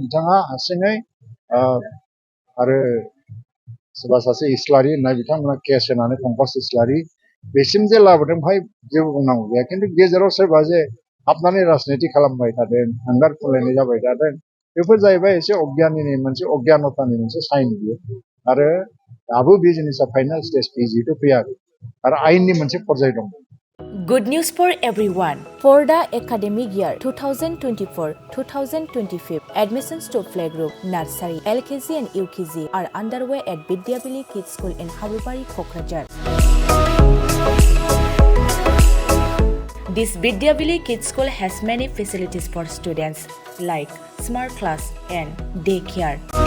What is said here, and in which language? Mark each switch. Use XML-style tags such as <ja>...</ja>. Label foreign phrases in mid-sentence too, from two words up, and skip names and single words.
<brx>बिथाङा हारसिङै आरो सोरबा सासे इस्लारि होननाय बिथांमोना केस होनानै पंकज इस्लारि बेसिम जे लाबोदों बेहाय जेबो बुंनांगौ गैया खिन्थु गेजेराव सोरबा जे हाबनानै राजनिति खालामबाय थादों हांगार फुनलायनाय जाबाय थादों बेफोर जाहैबाय एसे अज्ञाननि मोनसे अज्ञानतानि मोनसे साइन बियो आरो दाबो बे जिनिसा</brx> <en>final stage</en> <brx>जिहेतु फैयाखै आरो आयेननि मोनसे पर्याय दं</brx> <en>Good news for everyone. For the academic year 2024-2025, admissions to playgroup, nursery, LKG and UKG are underway at Vidyavili Kids School in Habubari, Kokrajhar. This Vidyavili Kids School has many facilities for students like smart class and daycare.</en>